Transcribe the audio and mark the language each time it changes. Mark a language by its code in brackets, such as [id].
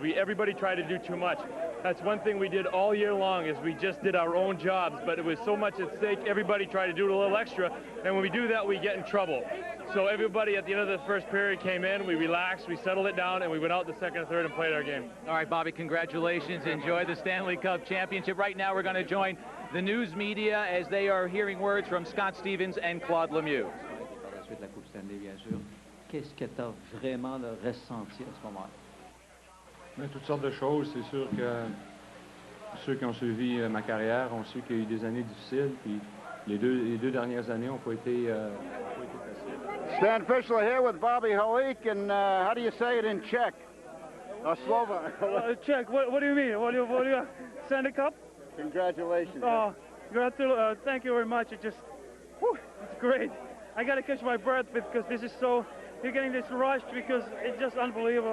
[en] Everybody tried to do too much. That's one thing we did all year long, is we just did our own jobs, but it was so much at stake, everybody tried to do a little extra, and when we do that, we get in trouble. So everybody at the end of the first period came in, we relaxed, we settled it down, and we went out the second and third and played our game. All right, Bobby, congratulations. Enjoy the Stanley Cup Championship. Right now, we're going to join the news media as they are hearing words from Scott Stevens and Claude Lemieux. [fr] Par la suite, la Coupe Stanley, bien sûr. Qu'est-ce que tu as vraiment ressenti à ce moment-là? Toutes sortes de choses. C'est sûr que ceux qui ont suivi ma carrière ont su qu'il y a eu des années difficiles. Puis les deux dernières années n'ont pas été faciles. [en] Stan Fischler here with Bobby Holik, and how do you say it in Czech? Or Slovak? Czech. What do you mean? What do you Stanley Cup? Congratulations. Oh, thank you very much. It's great. I got to catch my breath because this is so. You're getting this rush because it's just unbelievable.